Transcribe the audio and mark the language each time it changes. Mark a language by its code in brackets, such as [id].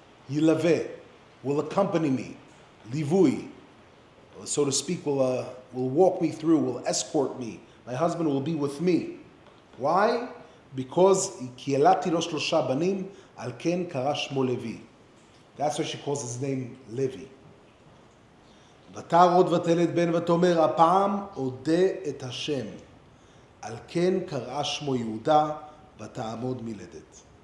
[en] ילווה, will accompany me. ליווי, so to speak, will walk me through, will escort me. My husband will be with me. Why? [he] Because כי ילדתי לו 3 בנים, על כן קרא שמו לוי. [en] That's why she calls his name Levi. [he] ותר עוד ותלד בן ותאמר, הפעם אודה את השם. על כן קרא שמו יהודה, ותעמוד מלדת.